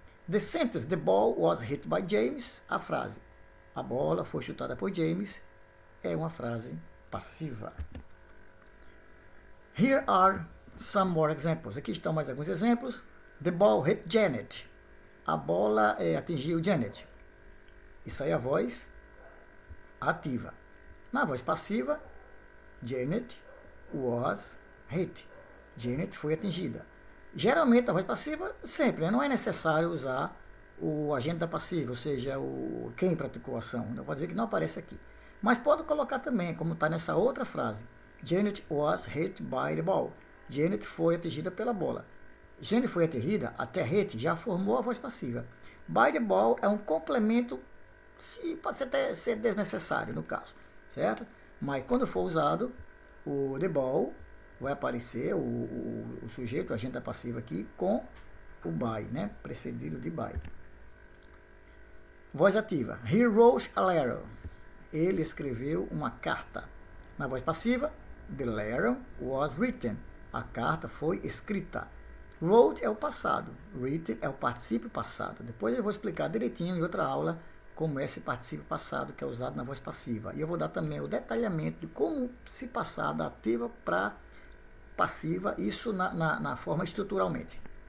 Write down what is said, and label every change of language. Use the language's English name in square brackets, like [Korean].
[English] The sentence, the ball was hit by James, [Portuguese] a frase, a bola foi chutada por James, é uma frase passiva. [English] Here are some more examples. [Portuguese] Aqui estão mais alguns exemplos. [English] The ball hit Janet. [Portuguese] A bola atingiu Janet. Isso aí é a voz ativa. Na voz passiva, [English] Janet was hit. [Portuguese] Janet foi atingida. Geralmente, a voz passiva, sempre, não é necessário usar o agente da passiva, ou seja, quem praticou a ação. Pode ver que não aparece aqui. Mas pode colocar também, como está nessa outra frase. [English] Janet was hit by the ball. [Portuguese] Janet foi atingida pela bola. Janet foi atingida, até hit já formou a voz passiva. [English] By the ball [Portuguese] é um complemento, pode até ser desnecessário no caso, certo? Mas quando for usado, o the ball vai aparecer, o sujeito, o agente da passiva aqui, com o by, né? Precedido de by. Voz ativa. [English] He wrote a letter. [Portuguese] Ele escreveu uma carta. Na voz passiva, [English] the letter was written. [Portuguese] A carta foi escrita. Wrote é o passado. Written é o particípio passado. Depois eu vou explicar direitinho em outra aula como é esse particípio passado que é usado na voz passiva. E eu vou dar também o detalhamento de como se passar da ativa para passiva, isso na forma estruturalmente.